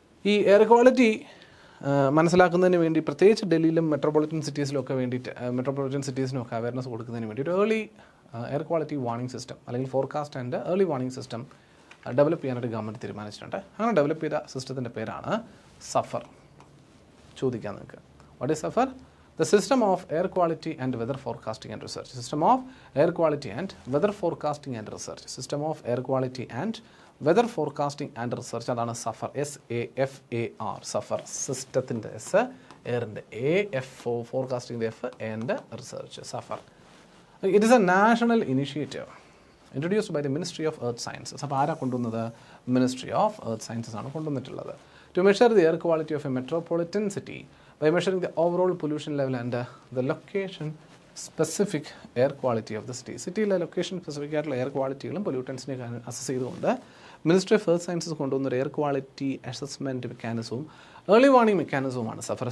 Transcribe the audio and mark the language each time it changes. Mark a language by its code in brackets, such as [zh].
[ml] ഈ air quality മനസ്സിലാക്കുന്നതിന് വേണ്ടി പ്രത്യേകിച്ച് ഡൽഹിയിലും മെട്രോപൊളിറ്റൻ സിറ്റീസിനൊക്കെ അവയർനെസ് കൊടുക്കുന്നതിന് വേണ്ടി ഒരു early air quality warning system അല്ലെങ്കിൽ forecast and early warning system develop ചെയ്യാനായിട്ട് ഗവൺമെൻറ് തീരുമാനിച്ചിട്ടുണ്ട്. അങ്ങനെ ഡെവലപ്പ് ചെയ്ത സിസ്റ്റത്തിൻ്റെ പേരാണ് സഫർ. ചോദിക്കാൻ നിങ്ങൾക്ക്, [en] What is SAFAR? The System of Air Quality and Weather Forecasting and Research. System of Air Quality and Weather Forecasting and Research. System of Air Quality and Weather Forecasting and Research. [ml] അതാണ് Zafar, SAFAR. Zafar സിസ്റ്റത്തിൻ്റെ S, എയറിൻ്റെ A, ഫോർകാസ്റ്റിംഗിൻ്റെ F, and research. Zafar. [en] It is a national initiative introduced by the ministry of earth sciences. [ml] അപ്പോൾ ആരാ കൊണ്ടുവന്നത്? Ministry of earth sciences ആണ് കൊണ്ടുവന്നിട്ടുള്ളത്. [en] To measure the air quality of a metropolitan city by measuring the overall pollution level and the location specific air quality of the city. [ml] സിറ്റിയിലെ location specific ആയിട്ടുള്ള air ക്വാളിറ്റികളും പൊല്യൂട്ടൻസിനെ assess ചെയ്തുകൊണ്ട് ministry of earth sciences കൊണ്ടുവന്ന ഒരു air quality assessment മെക്കാനിസവും early warning മെക്കാനിസവുമാണ് Zafar.